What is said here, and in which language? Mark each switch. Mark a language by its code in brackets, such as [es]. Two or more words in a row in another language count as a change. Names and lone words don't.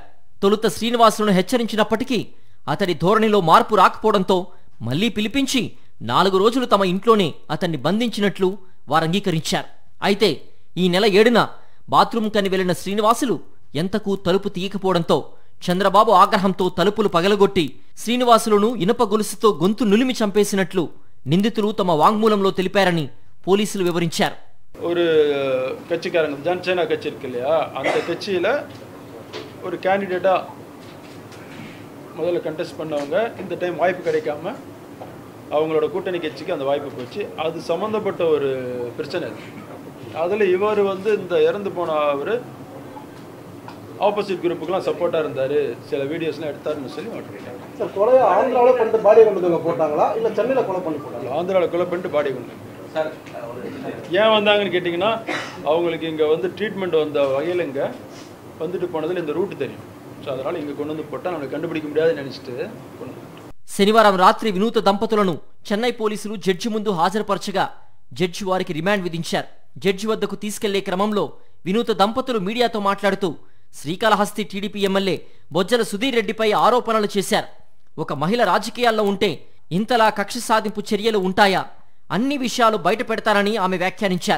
[te] తొలుత శ్రీనివాసులను హెచ్చరించినప్పటికీ అతడి ధోరణిలో మార్పు రాకపోవడంతో మళ్లీ పిలిపించి 4 రోజులు తమ ఇంట్లోనే అతన్ని బంధించినట్లు వారు అంగీకరించారు. అయితే ఈ నెల 7న బాత్రూమ్ కని వెళ్లిన శ్రీనివాసులు ఎంతకు తలుపు తీయకపోవడంతో చంద్రబాబు ఆగ్రహంతో తలుపులు పగలగొట్టి శ్రీనివాసులను ఇనుప గొలుసుతో గొంతు నులిమి చంపేసినట్లు నిందితులు తమ వాంగ్మూలంలో తెలిపారని పోలీసులు వివరించారు. [ta] ஒரு கட்சிக்காரங்க ஜனசேனா கட்சி இருக்கு இல்லையா, அந்த கட்சியில் ஒரு கேண்டிடேட்டாக முதல்ல கண்டெஸ்ட் பண்ணவங்க இந்த டைம் வாய்ப்பு கிடைக்காம அவங்களோட கூட்டணி கட்சிக்கு அந்த வாய்ப்பு போச்சு. அது சம்மந்தப்பட்ட ஒரு பிரச்சனை. அதில் இவர் வந்து இந்த இறந்து போன அவர் [en] opposite group [ta] சப்போர்ட்டாக இருந்தார், சில வீடியோஸ்லாம் எடுத்தாருன்னு சொல்லி மாட்டிருக்காங்க. சார் கொலை ஆந்திராவில் பண்ணிட்டு பாடியை கொண்டு போட்டாங்களா இல்லை சென்னையில் கொலை பண்ணி போட்டாங்களா? ஆந்திராவில் கொலை பண்ணிட்டு பாடி கொண்டு சார் ஏன் வந்தாங்கன்னு கேட்டிங்கன்னா அவங்களுக்கு இங்கே வந்து ட்ரீட்மெண்ட் வந்த வகையில் இங்கே வந்துட்டு போனதில் இந்த ரூட் தெரியும். ஸோ அதனால் இங்கே கொண்டு வந்து போட்டால் நம்மளை கண்டுபிடிக்க முடியாதுன்னு நினச்சிட்டு கொண்டு வந்து. [te] శనివారం రాత్రి వినూత దంపతులను చెన్నై పోలీసులు జడ్జి ముందు హాజరుపరచగా జడ్జి వారికి రిమాండ్ విధించారు. జడ్జి వద్దకు తీసుకెళ్లే క్రమంలో వినూత దంపతులు మీడియాతో మాట్లాడుతూ శ్రీకాళహస్తి టీడీపీ ఎమ్మెల్యే బొజ్జల సుధీర్ రెడ్డిపై ఆరోపణలు చేశారు. ఒక మహిళ రాజకీయాల్లో ఉంటే ఇంతలా కక్ష సాధింపు చర్యలు ఉంటాయా, అన్ని విషయాలు బయట పెడతారని ఆమె వ్యాఖ్యానించారు.